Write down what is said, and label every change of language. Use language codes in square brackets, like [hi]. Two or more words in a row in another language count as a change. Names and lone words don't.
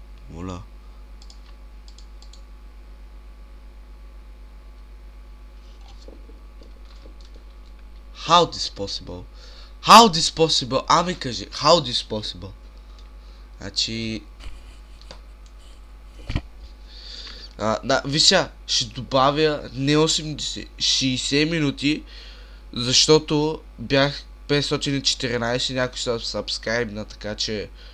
[bg] Моля. [en] How this possible? How this possible? [bg] Ами кажи, [en] how this possible? [bg] Значи... да, вися, ще добавя не 80, 60 минути, защото бях 514, някой са сабскрайбна, така че...